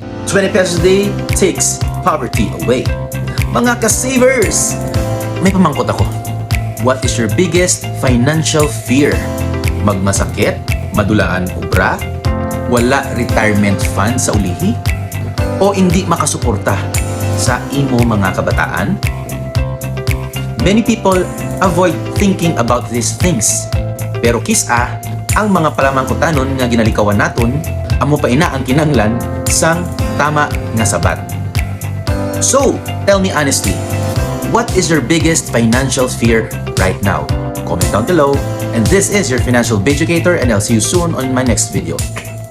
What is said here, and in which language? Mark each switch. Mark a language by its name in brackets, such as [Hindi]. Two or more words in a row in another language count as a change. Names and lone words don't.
[English] 20 pesos a day takes poverty away. [Hiligaynon] Mga ka-savers, may pamangkot ako. [English] What is your biggest financial fear? [Hiligaynon] Magmasakit? Madulaan ubra? Wala [English] retirement fund [Hiligaynon] sa ulihi? O hindi makasuporta sa imo mga kabataan? [English] Many people avoid thinking about these things. [Hiligaynon] Pero kisa, ang mga palamangkutanon nga ginalikawan naton, amo pa ina ang kinanglan sang tama nga sabat. [English] So, tell me honestly, what is your biggest financial fear right now? Comment down below. And this is your Financial Educator, and I'll see you soon on my next video.